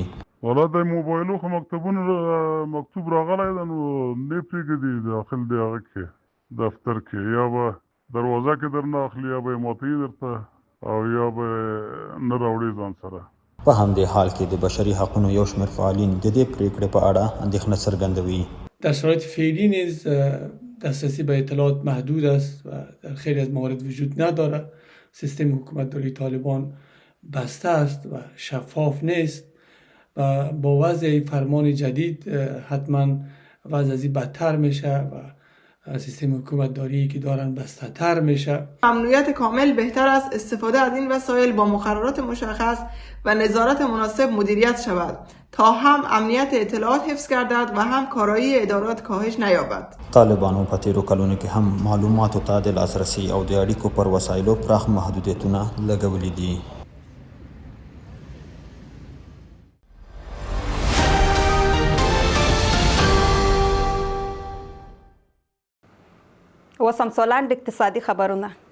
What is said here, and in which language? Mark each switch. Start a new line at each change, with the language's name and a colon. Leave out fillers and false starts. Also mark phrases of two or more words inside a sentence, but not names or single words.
Pashto: والا د موبایلو خو مکتوب راغلی ده نو نه پرېږدي داخل د هغه کې دفتر کې یا به دروازه کې درنه اخلي یا به یې ماته درته او یا به نه راوړي ځان سره. په همدې حال کې د بشري حقونو یو شمېر فعالین د دې پرېکړې په اړه اندېښنه څرګندوي.
Persian: در شرایط فعلی نیز دسترسی به اطلاعات محدود است و در خیلی از موارد وجود ندارد. سیستم حکومتداری طالبان بسته است و شفاف نیست و با وضع فرمان جدید حتما وضع از این بدتر میشه و سیستم حکومتداری که دارن بسته تر میشه. امنیت کامل بهتر است استفاده از این وسایل با مقررات مشخص و نظارت مناسب مدیریت شود تا هم امنیت اطلاعات حفظ گردد و هم کارایی ادارات کاهش نیابد.
Pashto: طالبانو په تیرو کلونو کې هم معلوماتو ته د لاسرسي او د اړیکو پر وسایلو پراخ محدودیتونه لګولي دي. وسم سولند اقتصادي خبرونه.